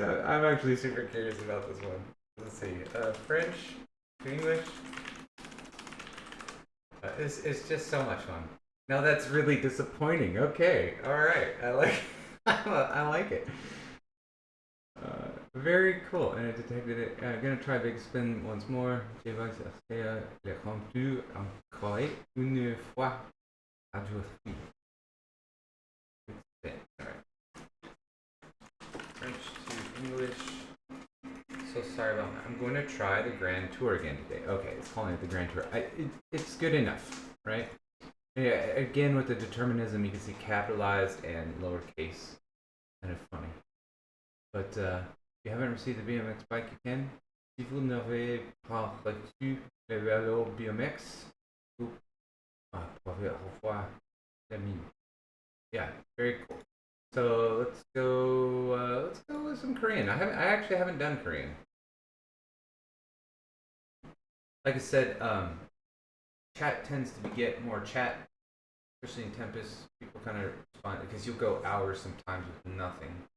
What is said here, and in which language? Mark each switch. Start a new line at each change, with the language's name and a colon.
English: I'm actually super curious about this one. Let's see. French to English. It's just so much fun. Now that's really disappointing. Okay, all right. I like it. Very cool. And I detected it. I'm gonna try big spin once more.
French: Je vais essayer le rendu encore une fois. Ajouter.
English: All right. French to English. So sorry about that. I'm going to try the Grand Tour again today. Okay, it's calling it the Grand Tour. It's good enough, right? Yeah, again with the determinism, you can see capitalized and lowercase. Kind of funny. But if you haven't received the BMX bike, you can.
French: Si vous n'avez pas reçu le vélo BMX, vous pouvez revoir la mine.
English: Yeah, very cool. So let's go with some Korean. I actually haven't done Korean. Like I said, chat tends to get more chat, especially in Tempest. People kind of respond because you'll go hours sometimes with nothing.